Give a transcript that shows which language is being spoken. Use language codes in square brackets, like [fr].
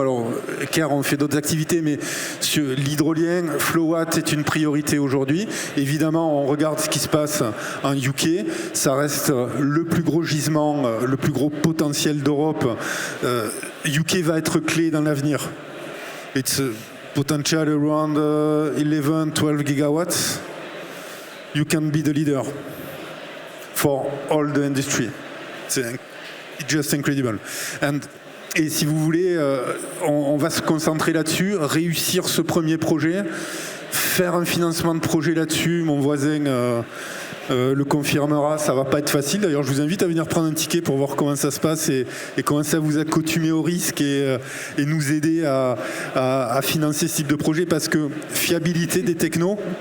[fr] Alors, car on fait d'autres activités, mais sur l'hydrolien, Flowatt est une priorité aujourd'hui. Évidemment, on regarde ce qui se passe en UK. Ça reste le plus gros gisement, le plus gros potentiel d'Europe. UK va être clé dans l'avenir. [en] It's potential around 11-12 gigawatts. You can be the leader for all the industry. It's just incredible. [fr] Et si vous voulez, on va se concentrer là-dessus, réussir ce premier projet, faire un financement de projet là-dessus. Mon voisin le confirmera, ça va pas être facile. D'ailleurs, je vous invite à venir prendre un ticket pour voir comment ça se passe et commencer à vous accoutumer au risque et nous aider à financer ce type de projet, parce que fiabilité des technos,